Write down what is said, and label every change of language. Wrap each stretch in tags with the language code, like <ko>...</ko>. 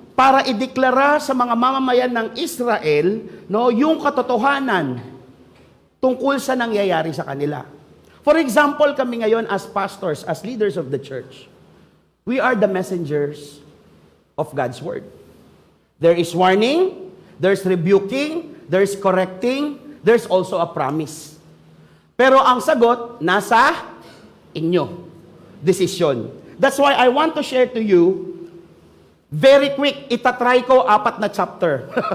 <tl>para ideklara sa mga mamamayan ng Israel, no, yung katotohanan tungkol sa nangyayari sa kanila.</tl> <en>For example,</en> <tl>kami ngayon</tl> <en>as pastors, as leaders of the church, we are the messengers of God's word. There is warning, there's rebuking, there's correcting, there's also a promise.</en> <tl>Pero ang sagot, nasa inyo.</tl> <en>Decision. That's why I want to share to you, very quick,</en> <tl>itatry ko 4 na chapter.</tl>